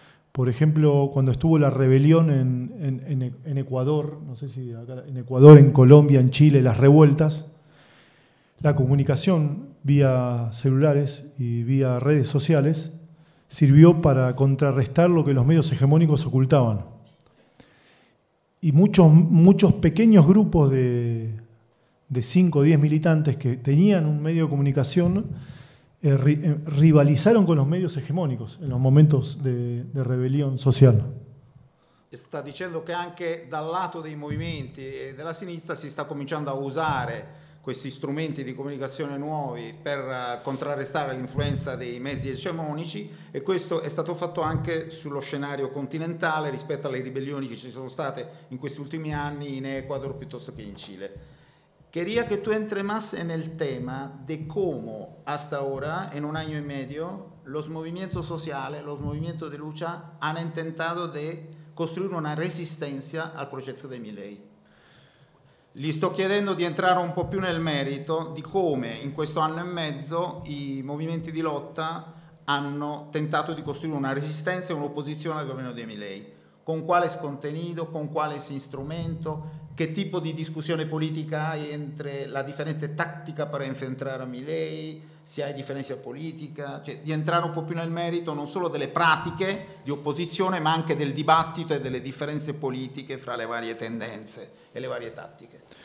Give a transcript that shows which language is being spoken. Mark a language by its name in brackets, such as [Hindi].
[Spanish] Por ejemplo, cuando estuvo la rebelión en Ecuador, no sé si acá, en Ecuador, en Colombia, en Chile, las revueltas, la comunicación vía celulares y vía redes sociales sirvió para contrarrestar lo que los medios hegemónicos ocultaban. Y muchos pequeños grupos de 5 o 10 militantes que tenían un medio de comunicación, rivalizaron con los medios hegemónicos en los momentos de rebelión social. Está diciendo que [Italian] anche dal lato dei movimenti e della sinistra si sta cominciando a usare questi strumenti di comunicazione nuovi per contrarrestare l'influenza dei mezzi egemonici e questo è stato fatto anche sullo scenario continentale rispetto alle ribellioni che ci sono state in questi ultimi anni in Ecuador piuttosto che in Cile. [Spanish] Quería que tú entres más en el tema de cómo hasta ahora, en un año y medio, los movimientos sociales, los movimientos de lucha han intentado de construir una resistencia al proyecto de Milei. Le estoy pidiendo de entrar un poco más en el mérito de cómo en este año y medio los movimientos de lucha han intentado de construir una resistencia, una oposición al gobierno de Milei. ¿Con cuál es contenido? ¿Con cuál es instrumento? [Italian] Che tipo di discussione politica hai [Spanish] entre [Italian] la differente tattica per infiltrare Milei, se hai differenza politica, cioè di entrare un po' più nel merito non solo delle pratiche di opposizione ma anche del dibattito e delle differenze politiche fra le varie tendenze e le varie tattiche.